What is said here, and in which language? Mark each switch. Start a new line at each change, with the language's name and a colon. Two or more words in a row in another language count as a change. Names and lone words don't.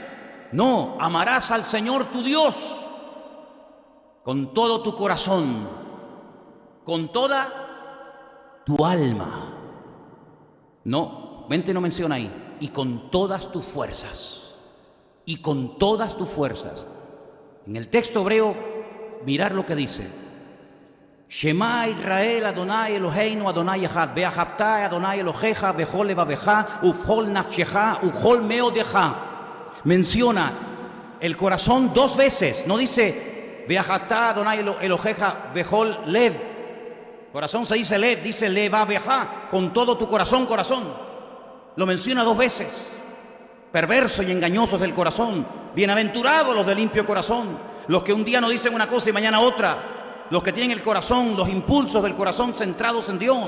Spanish: No, amarás al Señor tu Dios con todo tu corazón, con toda tu alma. No, mente no menciona ahí. Y con todas tus fuerzas. Y con todas tus fuerzas. En el texto hebreo, mirar lo que dice:
Hebrew: שמע ישראל, אדוני אלוהינו, אדוני אחד, ואהבת אדוני אלוהיך, בכל לבבך, ובכל נפשך, ובכל מאדך.
Spanish: Menciona el corazón 2 veces. No dice
Hebrew: ואהבת אדוני אלוהיך, בכל לב.
Spanish: Corazón se dice lev, dice levaveja, con todo tu corazón, corazón. Lo menciona 2 veces. Perverso y engañoso es el corazón. Bienaventurados los de limpio corazón, los que un día no dicen una cosa y mañana otra, los que tienen el corazón, los impulsos del corazón centrados en Dios.